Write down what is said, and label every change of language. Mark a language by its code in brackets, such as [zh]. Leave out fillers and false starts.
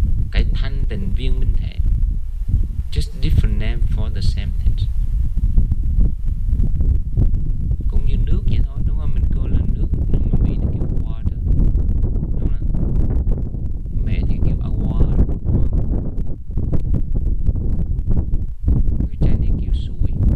[vi] Cái thanh tịnh viên minh thể. [en] Just different name for the same thing. [vi] Cũng như nước vậy thôi đúng không? Mình coi là nước nhưng mà mình kêu water. Đúng không? Mẹ thì kêu a water. Người trai thì kêu suối.